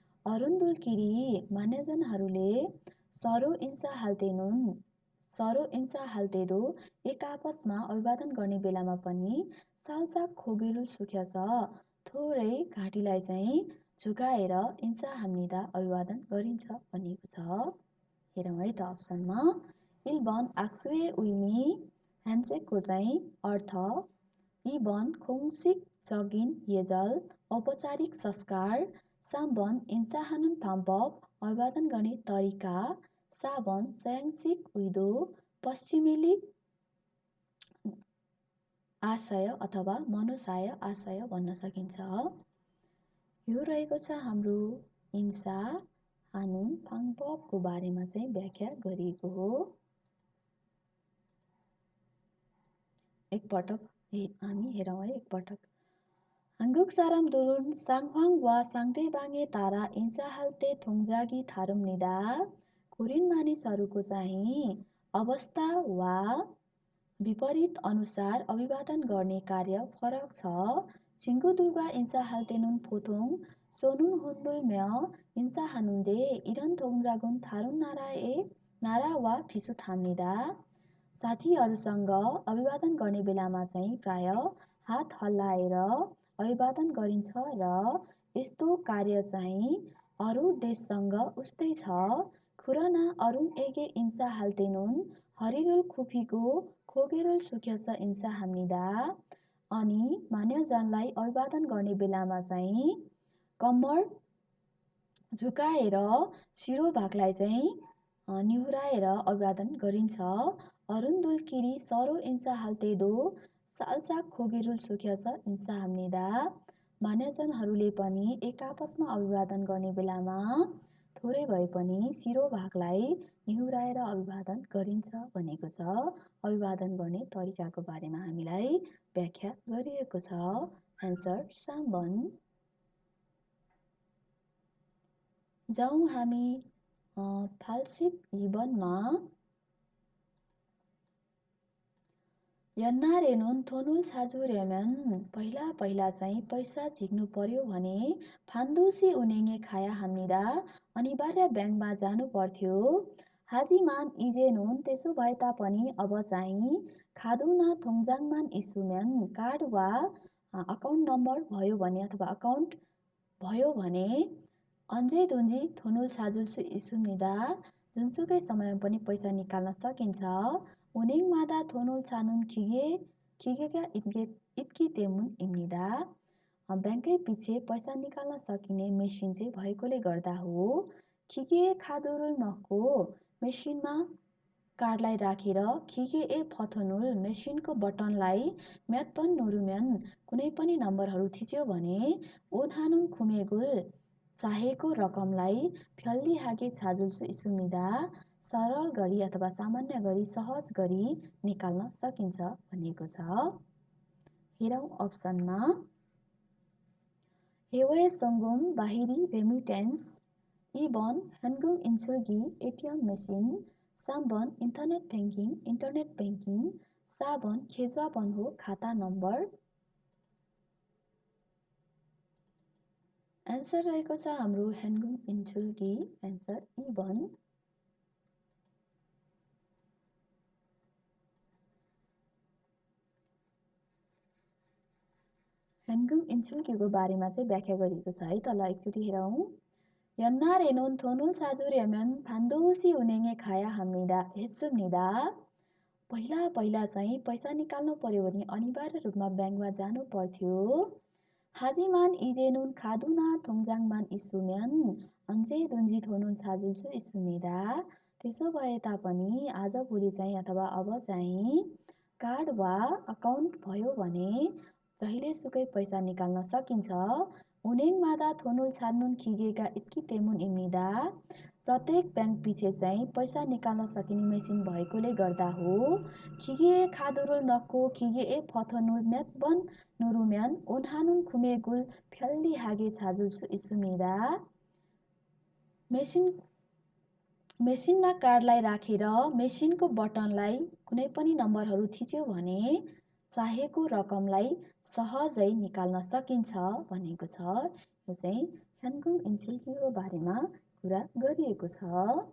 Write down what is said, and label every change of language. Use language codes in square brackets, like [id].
[ne] अरुणदुलकिरी मान्यजनहरूले सरो इन्सा हाल्तेदो एक आपसमा अभिवादन गर्ने बेलामा पनि सालचाक खोगेलु सुख्याछ थोरै घाँटीलाई चाहिँ झुकाएर इन्सा हाम्निदा अभिवादन गरिन्छ भनिएको छ. हेरौँ है त अप्सनमा. [ko] 1번 악수의 의미 [ne] ह्यान्डसेकको चाहिँ अर्थ. [ko] 2번 공식적인 예절 [ne] औपचारिक संस्कार. [ko] 3번 인사하는 방법 [ne] अभिवादन गर्ने तरिका. [ko] 4번 서양식 의도 [ne] पश्चिमेली आशय अथवा मनुसाय आशय भन्न सकिन्छ. यो रहेको छ हाम्रो इंसा हानुन भाङपको बारेमा चाहिँ व्याख्या गरिएको हो. एकपटक हामी हेरौँ है एकपटक. [ko] 한국 사람들은 상황과 상대방에 따라 인사할 때 동작이 다릅니다. [ne] कोरियन मानिसहरूको चाहिँ अवस्था वा विपरीत अनुसार अभिवादन गर्ने कार्य फरक छ. [ko] 친구들과 인사할 때는 보통 손을 흔들며 인사하는데 이런 동작은 다른 나라와 비슷합니다. [ne] साथीहरूसँग अभिवादन गर्ने बेलामा चाहिँ प्राय हात हल्लाएर अभिवादन गरिन्छ र यस्तो कार्य चाहिँ अरू देशसँग उस्तै छ. [ko] 그러나 어른에게 인사할 때는 허리를 굽히고 고개를 숙여서 인사합니다. [ne] अनि मान्यजनलाई अभिवादन गर्ने बेलामा चाहिँ कम्मर झुकाएर शिरोभागलाई चाहिँ निहुराएर अभिवादन गरिन्छ. [ko] अरुणदुलकिरी सरो 인사할 때도 살짝 고개를 숙여서 인사합니다. [ne] मान्यजनहरूले पनि एक आपसमा अभिवादन गर्ने बेलामा थोरै भए पनि शिरोभागलाई निहुराएर अभिवादन गरिन्छ भनेको छ. अभिवादन गर्ने तरिकाको बारेमा हामीलाई व्याख्या गरिएको छ. एन्सर 3번. जाउँ हामी फाल्सिप 2번मा. [ko] 옛날에는 돈을 찾으려면 [ne] पहिला चाहिँ पैसा झिक्नु पर्यो भने [ko] 반드시 은행에 가야 합니다. [ne] अनिवार्य ब्याङ्कमा जानु पर्थ्यो. [ko] 하지만 이제는 [ne] त्यसो भए तापनि अब चाहिँ खा두나 [ko] 통장만 있으면 [ne] कार्ड वा अकाउन्ट नम्बर भयो भने अथवा अकाउन्ट भयो भने [ko] 언제든지 돈을 찾을 수 있습니다. [ne] जुनसुकै समयमा पनि पैसा निकाल्न सकिन्छ. [ko] 은행마다 돈을 찾는 기계가 있기 때문입니다. [ne] ब्याङ्कै पछि पैसा निकाल्न सकिने मेसिन चाहिँ भएकोले गर्दा हो. [ko] 기계에 카드를 넣고 [ne] मेसिनमा कार्डलाई राखेर [ko] 기계에 버튼을 [ne] मेसिनको बटनलाई [ko] 몇 번 누르면 [ne] कुनै पनि नम्बरहरू थिच्यो भने [ko] 원하는 금액을 [ne] चाहेको रकमलाई [ko] 편리하게 찾을 수 있습니다. [ne] सरल गरी अथवा सामान्य गरी सहज गरी निकाल्न सकिन्छ भनिएको छ. हेरौँ अप्सनमा. हेवे सङ्गुम बाहिरी रेमिटेन्स इबन हेन्गुम इन्सुल्गी एटिएम मेसिन साम्बन इन्टरनेट ब्याङ्किङ साबन खेजवा बन्हो खाता नम्बर। एन्सर रहेको छ हाम्रो हेन्गुम इन्सुल्गी एन्सर इबन। हेन्गुम इन्सुल्गीको बारेमा चाहिँ व्याख्या गरिएको छ है, तल एकचोटि हेरौँ। [ko] 연날에는 돈을 사주려면 반드시 은행에 가야 합니다. 했습니다. [ne] पहिला चाहिँ पैसा निकाल्नु पर्यो भने अनिवार्य रूपमा ब्याङ्कमा जानु पर्थ्यो। [ko] 하지만 이제는 카드나 통장만 있으면 언제든지 돈은 찾을 수 있습니다. [ne] त्यसो भए तापनि आजभोलि चाहिँ अथवा अब चाहिँ कार्ड वा अकाउन्ट भयो भने जहिलेसुकै पैसा निकाल्न सकिन्छ। [ko] 은행마다 돈을 찾는 기계가 있기 때문입니다. [ne] प्रत्येक ब्याङ्क पछि चाहिँ पैसा निकाल्न सकिने मेसिन भएकोले गर्दा हो। [ko] 기계에 카드를 넣고 기계에 버튼을 몇 번 누르면 원하는 금액을 편리하게 찾을 수 있습니다. [ne] मेसिनमा कार्डलाई राखेर मेसिनको बटनलाई कुनै पनि नम्बरहरू थिच्यो भने चाहेको रकमलाई सहजै निकाल्न सकिन्छ भनेको छ। यो चाहिँ हेन्गुम इन्सुल्गीको बारेमा कुरा गरिएको छ।